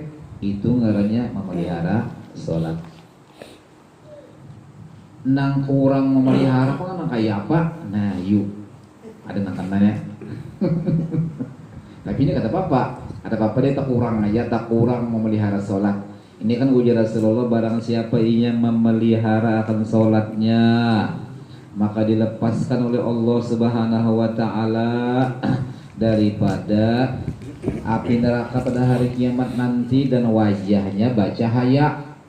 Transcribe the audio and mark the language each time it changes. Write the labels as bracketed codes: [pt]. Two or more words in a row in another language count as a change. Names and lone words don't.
[bjn] Itu ngarannya memelihara sholat. Nang kurang memelihara apa nang kayak apa? Nah yuk ada nangkannya. Tapi ini kata papa, ada papa dia tak kurang memelihara sholat. [id] Ini kan ujar Rasulullah, barang siapa yang memelihara akan sholatnya maka dilepaskan oleh Allah [ar] سبحانه وتعالى [id] daripada api neraka pada hari kiamat nanti, dan wajahnya bercahaya.